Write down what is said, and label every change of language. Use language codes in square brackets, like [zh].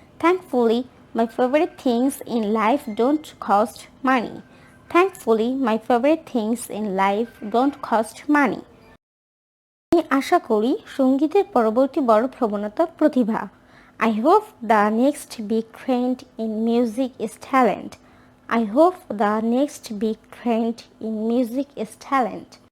[en] Thankfully, my favorite things in life don't cost money. Thankfully, my favorite things in life don't cost money. [bn] আমি আশা করি সঙ্গীতের পরবর্তী বড় প্রবণতা প্রতিভা। [en] I hope the next big trend in music is talent. I hope the next big trend in music is talent.